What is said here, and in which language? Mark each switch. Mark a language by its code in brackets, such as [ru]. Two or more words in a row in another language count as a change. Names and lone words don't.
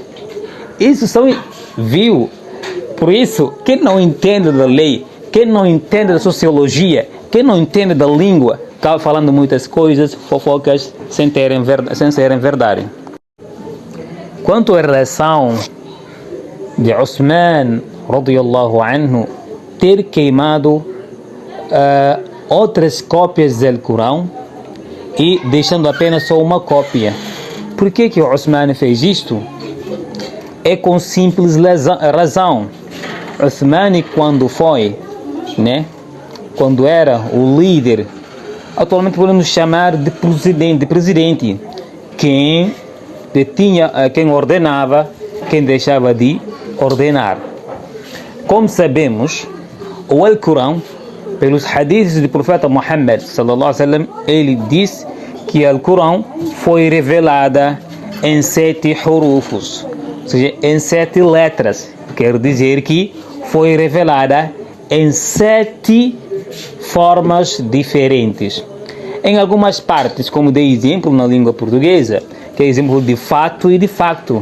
[pt] Isso viu. Por isso, quem não entende da lei, quem não entende da sociologia, quem não entende da língua, acaba falando muitas coisas, fofocas, sem serem verdade. Quanto à relação de Uthman, [ar] رضي الله عنه, [pt] ter queimado outras cópias do Corão e deixando apenas só uma cópia. Por que o Uthman fez isto? É com simples razão. Uthman, quando era o líder, atualmente podemos chamar de presidente, quem ordenava, quem deixava de ordenar. Como sabemos, o Alcorão, pelos hadiths do profeta Muhammad [ar] صلى الله عليه وسلم, [pt] ele disse que o Alcorão foi revelada em 7 hurufos, ou seja, em 7 letras. Quer dizer que foi revelada em 7 formas diferentes. Em algumas partes, como dei exemplo na língua portuguesa, que é exemplo de fato e de facto.